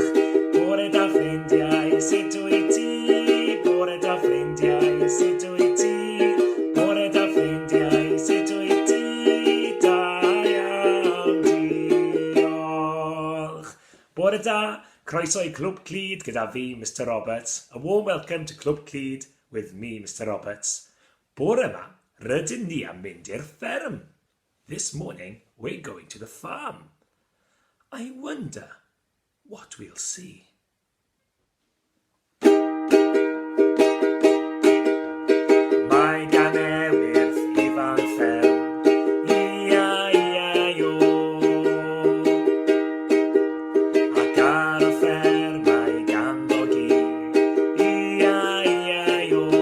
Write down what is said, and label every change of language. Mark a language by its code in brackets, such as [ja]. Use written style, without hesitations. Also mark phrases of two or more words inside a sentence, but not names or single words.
[cy] Bore da ffrindiau, sut wyt ti? Bore da ffrindiau, sut wyt ti? Bore da ffrindiau, sut wyt ti? Da iawn, diolch. Bore da, croeso i Clwb Clyd gyda fi, Mr Roberts. [en] A warm welcome to Clwb Clyd with me, Mr Roberts. [cy] Bore yma, rydyn ni am mynd i'r fferm. [en] This morning, we're going to the farm. I wonder what we'll see. [cy] Mae gan ewydd ifan fferm, ia-ia-io. Ac ar y fferm mae ganddo gi, ia-ia-io.